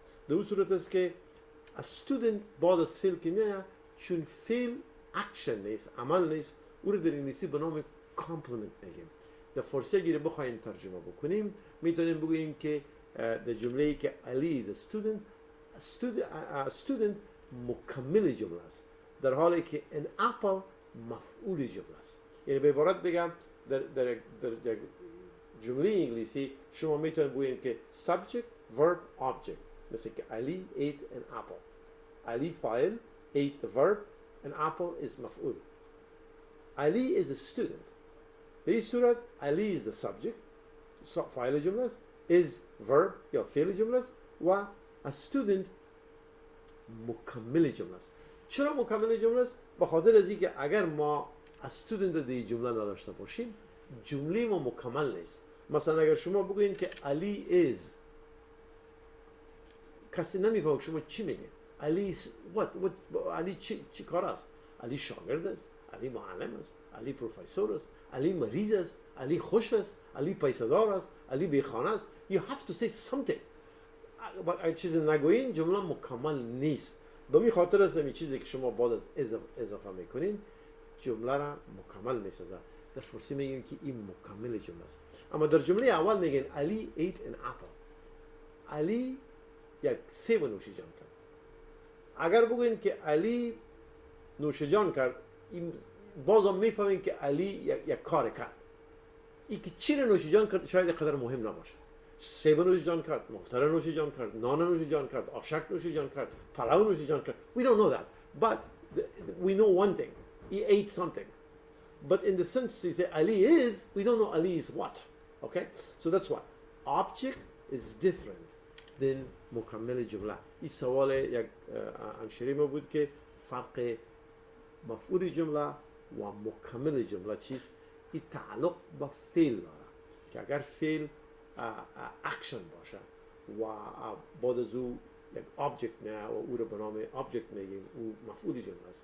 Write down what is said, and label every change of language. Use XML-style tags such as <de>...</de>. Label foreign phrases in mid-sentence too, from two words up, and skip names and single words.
<fa>در اون صورت است که</fa> <en>a student</en> <fa>بعد از فعل که میاد چون فعل action نیست، عمل نیست، او رو در انگلیسی به نام complement میگیم. در فارسی اگر بخوایم ترجمه بکنیم میتونیم بگوییم که در جمله‌ای که</fa> <en>Ali is a student</en> <fa>مکمل جمله است، در حالی که</fa> <en>an apple</en> <fa>مفعول جمله است. یعنی به عبارت بگم در جمله انگلیسی شما میتونید بگویید که</fa> <en>subject verb object،</en> <fa>مثل که</fa> <en>Ali ate an apple. Ali فاعل، ate the verb, an apple is مفعول. Ali is a student.</en> <fa>به این صورت</fa> <en>Ali is the subject،</en> <fa>فاعل جمله است،</fa> <en>is verb</en> <fa>یا فعل جمله است و</fa> <en>a student</en> <fa>مکمل جمله است. چرا مکمل جمله است؟ به خاطر از اینکه اگر ما</fa> <en>a student</en> <fa>در جمله نداشته باشیم جمله ما مکمل نیست. مثلا اگر شما بگویید که</fa> <en>Ali is،</en> <fa>کسی نمیفهمه شما چی میگید.</fa> <en>Ali is what</en> <fa>Ali چی کار است؟ Ali شاگرد است، Ali معلم است، Ali پروفسور است، Ali مریض است، Ali خوش است، Ali پیسه‌دار است، Ali بیخانه است.</fa> <en>You have to say something.</en> <fa>اگر چیزی نگویین جمله مکمل نیست. به این خاطر است این چیزی که شما بعد از اضافه میکنین جمله را مکمل میسازه. در فارسی میگیم که این مکمل جمله است. اما در جمله اول میگن</fa> <en>Ali ate an apple.</en> <fa>Ali یک سیب نوشیجان کرد. اگر بگوین که Ali نوشیجان کرد بازم میفهمین که Ali یک کار کرد. این که چی نوشیجان کرد شاید قدر مهم نباشه. سیب نوشی جان کرد، مختار نوشی جان کرد، نان نوشی جان کرد، آشک نوشی جان کرد، پلاو نوشی جان کرد.</fa> <en>We don't know that, but we know one thing: he ate something. But in the sense you say Ali is, we don't know Ali is what. Okay, so that's why object is different than</en> <fa>مکمل جمله. این سوال یک همشری ما بود که فرق مفعول جمله و مکمل جمله چیست؟ این تعلق با فعل داره که اگر فعل اکشن باشه و بعد از او یک آبجکت نه و او رو به نام آبجکت میگیم، او مفعول جمله است.</fa>